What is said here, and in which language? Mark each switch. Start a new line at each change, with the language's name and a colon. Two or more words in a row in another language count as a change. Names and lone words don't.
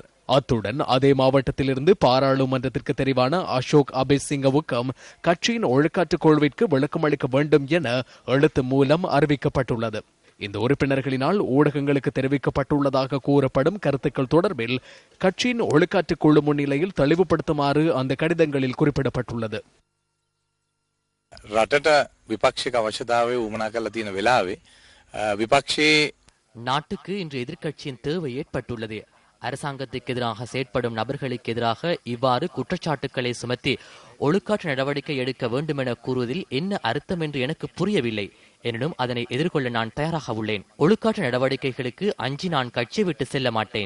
Tamil: அத்துடன் அதே மாவட்டத்திலிருந்து பாராளுமன்றத்திற்கு தெரிவான அசோக் அபேசிங்கவுக்கும் கட்சியின் ஒழுக்காற்று குழுவிற்கு விளக்கமளிக்க வேண்டும் என எழுத்து மூலம் அறிவிக்கப்பட்டுள்ளது. இந்த உறுப்பினர்களினால் ஊடகங்களுக்கு தெரிவிக்கப்பட்டுள்ளதாக கூறப்படும் கருத்துக்கள் தொடர்பில் கட்சியின் ஒழுக்காற்று குழு முன்னிலையில் தெளிவுபடுத்துமாறு அந்த கடிதங்களில் குறிப்பிடப்பட்டுள்ளது.
Sinhala: රටට විපක්ෂික අවශ්‍යතාවය උමනා කරලා තියෙන වෙලාවේ විපක්ෂයේ
Tamil: நாட்டுக்கு இன்று எதிர்க்கட்சியின் தேவை ஏற்பட்டுள்ளது. அரசாங்கத்துக்கு எதிராக செயற்படும் நபர்களுக்கு எதிராக இவ்வாறு குற்றச்சாட்டுக்களை சுமத்தி ஒழுக்காற்று நடவடிக்கை எடுக்க வேண்டும் என கூறுவதில் என்ன அர்த்தம் என்று எனக்கு புரியவில்லை. எனினும் அதனை எதிர்கொள்ள நான் தயாராக உள்ளேன். ஒழுக்காற்று நடவடிக்கைகளுக்கு அஞ்சி நான் கட்சி விட்டு செல்ல மாட்டேன்.